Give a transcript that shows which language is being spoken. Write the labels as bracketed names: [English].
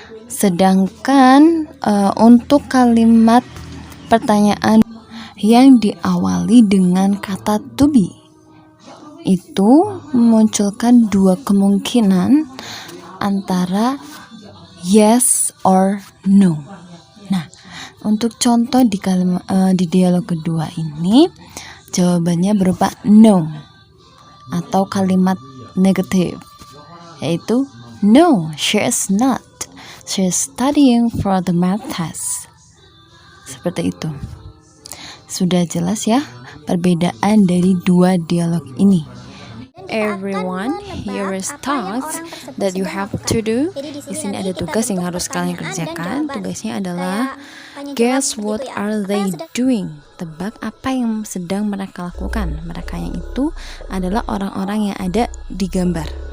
[Indonesian] Sedangkan untuk kalimat pertanyaan yang diawali dengan kata to be itu memunculkan dua kemungkinan antara yes or no. Nah, untuk contoh di dialog kedua ini jawabannya berupa no atau kalimat negatif, yaitu [English] no, she is not. She is studying for the math test. [Indonesian] Seperti itu. Sudah jelas ya perbedaan dari dua dialog ini. [English] Everyone, here is tasks that you have to do. [Indonesian] Di sini ada tugas yang harus kalian kerjakan. Tugasnya adalah [English] guess what are they doing. [Indonesian] Tebak apa yang sedang mereka lakukan. Mereka yang itu adalah orang-orang yang ada di gambar.